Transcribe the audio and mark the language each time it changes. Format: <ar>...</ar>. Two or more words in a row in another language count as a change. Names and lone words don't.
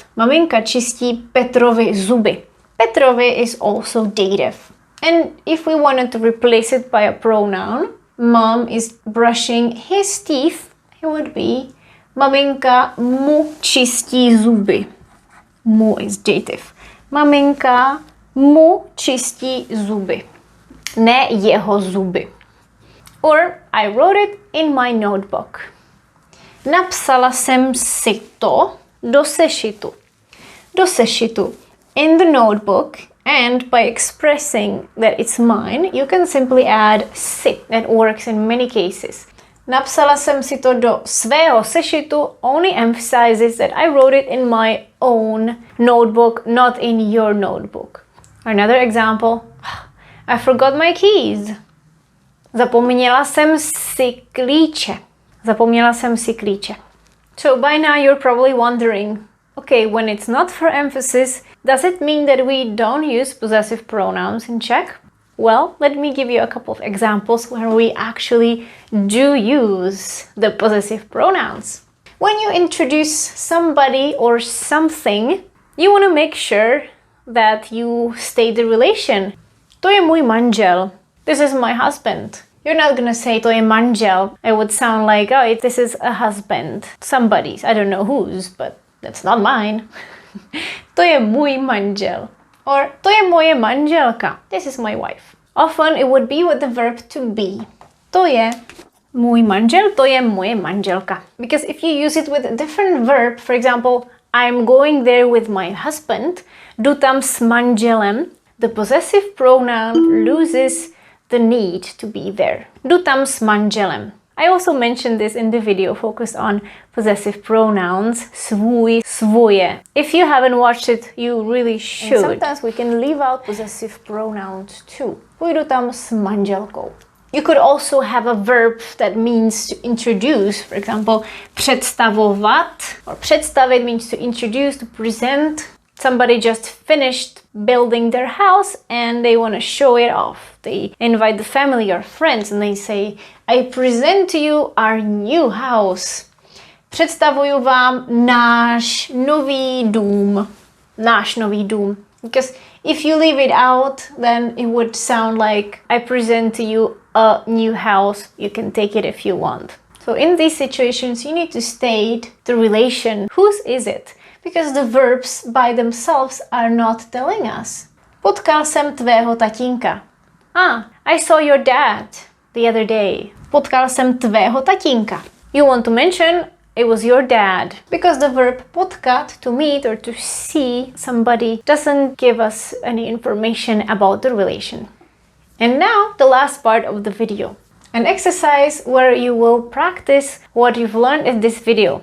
<cs>Maminka čistí Petrovi zuby.</cs> <en>Petrovi is also dative. And if we wanted to replace it by a pronoun, mom is brushing his teeth, it would be</en> <cs>maminka mu čistí zuby.</cs> <en>Mu is dative.</en> <cs>Maminka mu čistí zuby. Ne jeho zuby.</cs> <en>Or I wrote it in my notebook.</en> <cs>Napsala jsem si to do sešitu. Do sešitu.</cs> <en>In the notebook, and by expressing that it's mine, you can simply add si. That works in many cases.</en> <cs>Napsala jsem si to do svého sešitu</cs> <en>only emphasizes that I wrote it in my own notebook, not in your notebook. Another example, I forgot my keys.</en> <cs>Zapomněla jsem si klíče. Zapomněla jsem si klíče.</cs> <en>So by now you're probably wondering, okay, when it's not for emphasis, does it mean that we don't use possessive pronouns in Czech? Well, let me give you a couple of examples where we actually do use the possessive pronouns. When you introduce somebody or something, you want to make sure that you state the relation.</en> <cs>To je můj manžel.</cs> <en>This is my husband. You're not gonna say</en> <cs>to je manžel.</cs> <en>It would sound like, oh, this is a husband. Somebody's. I don't know whose, but that's not mine.</en> <cs>To je můj manžel. Or to je moje manželka.</cs> <en>This is my wife. Often it would be with the verb to be.</en> <cs>To je můj manžel, to je moje manželka.</cs> <en>Because if you use it with a different verb, for example, I'm going there with my husband,</en> <cs>jdu tam s manželem,</cs> <en>the possessive pronoun loses the need to be there.</en> <cs>Jdu tam s manželem.</cs> <en>I also mentioned this in the video focused on possessive pronouns,</en> <cs>svůj, svoje.</cs> <en>If you haven't watched it, you really should. And sometimes we can leave out possessive pronouns too.</en> <cs>Půjdu tam s manželkou.</cs> <en>You could also have a verb that means to introduce, for example, představovat, or představit means to introduce, to present. Somebody just finished building their house and they want to show it off. They invite the family or friends and they say, I present to you our new house.</en> <cs>Představuju vám náš nový dům. Náš nový dům.</cs> <en>Because if you leave it out, then it would sound like I present to you a new house. You can take it if you want. So in these situations, you need to state the relation. Whose is it? Because the verbs by themselves are not telling us.</en> <cs>Potkal jsem tvého tatínka.</cs> <en>I saw your dad the other day.</en> <cs>Potkal jsem tvého tatínka.</cs> <en>You want to mention it was your dad. Because the verb potkat, to meet or to see somebody, doesn't give us any information about the relation. And now the last part of the video. An exercise where you will practice what you've learned in this video.</en>